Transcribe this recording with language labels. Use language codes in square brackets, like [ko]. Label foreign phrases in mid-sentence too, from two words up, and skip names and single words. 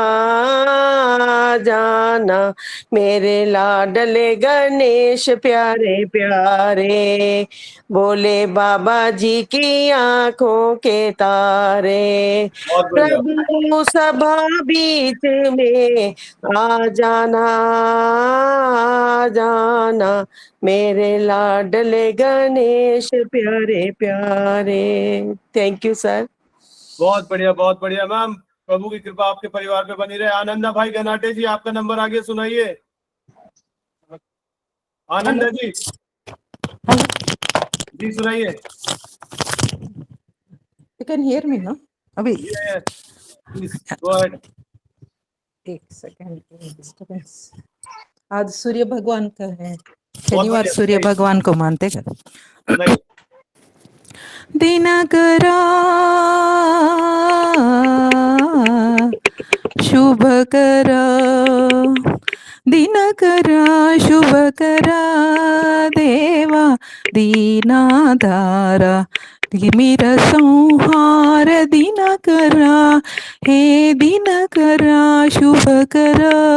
[hi] जाना, मेरे लाडले गणेश प्यारे प्यारे, भोले बाबा जी की आंखों के तारे, प्रभु सभा बीच में आ जाना, आ जाना, मेरे लाडले गणेश प्यारे प्यारे। [en] thank you sir. [hi] बहुत बढ़िया मैम, प्रभु की कृपा आपके परिवार पे बनी रहे। आनंदा भाई गनाटे जी, आपका नंबर आगे सुनाइए। आनंदा जी, जी सुनाइए। [en] You can hear me, no? Abhi. Yeah, please go ahead. [hi] एक [en] second disturbance. [hi] आज सूर्य भगवान का है, बहुत शनिवार बढ़िया, सूर्य सुनाइए, भगवान को मानते हैं। सुनाइए। [mr] दिनकरा शुभकरा, दिनकरा शुभकरा, देवा दीनाधारा, तिमिर संहार दिनकरा, हे दिनकरा शुभकरा,